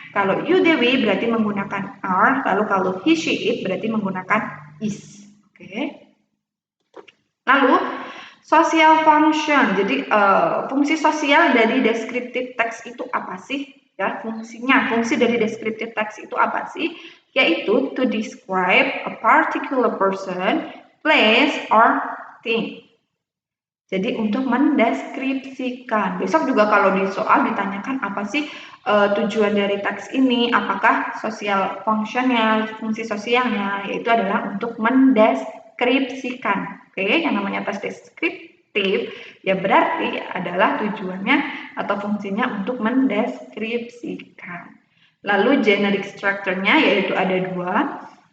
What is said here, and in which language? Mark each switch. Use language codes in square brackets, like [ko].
[id] Kalau you Dewi berarti menggunakan are, lalu kalau he she it berarti menggunakan is. Oke. Lalu social function. Jadi fungsi sosial dari deskriptif teks itu apa sih? Ya, fungsi dari deskriptif teks itu apa sih? Yaitu [en] to describe a particular person, place, or thing. [id] Jadi untuk mendeskripsikan. Besok juga kalau di soal ditanyakan apa sih tujuan dari teks ini, apakah social functionnya, fungsi sosialnya, yaitu adalah untuk mendeskripsikan. Oke, yang namanya tes deskriptif ya berarti adalah tujuannya atau fungsinya untuk mendeskripsikan. Lalu generic structure-nya yaitu ada dua.